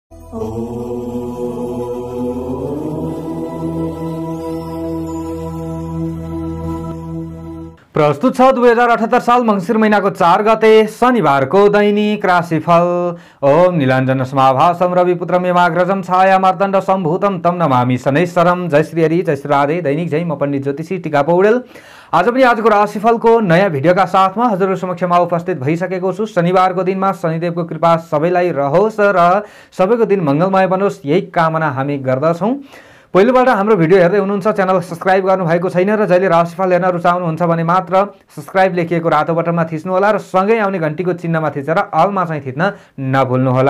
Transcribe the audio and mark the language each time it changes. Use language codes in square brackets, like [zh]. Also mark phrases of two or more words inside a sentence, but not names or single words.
[ne] प्रस्तुत छ 2078 साल मंसिर महीनाको 4 गते शनिबारको दैनिक राशिफल। [sa] ओम नीलाञ्जन समाभासम रविपुत्रम यमाग्रजम छाया मार्तण्ड सम्भूतम तम नमामि शनैश्वरम। [ne] जय श्री हरि, जय श्री राधे। दैनिक जय, म पण्डित ज्योतिषी टिका पौडेल आज पनि आजको राशिफलको नयाँ भिडियोका साथमा हजुरहरु समक्षमा उपस्थित भइसकेको छु। शनिबारको दिनमा शनिदेवको कृपा सबैलाई रहोस् र सबैको दिन मंगलमय बनोस्, यही कामना हामी गर्दछौं। पहिलोबाट हाम्रो भिडियो हेर्दै हुनुहुन्छ, च्यानल सब्स्क्राइब गर्नु भएको छैन र जहिले राशिफल हेर्न रुचाउनुहुन्छ भने मात्र सब्स्क्राइब लेखिएको रातो बटनमा थिच्नु होला र सँगै आउने घण्टीको चिन्हमा थिचेर अलमा चाहिँ थिच्न नभुल्नु होला।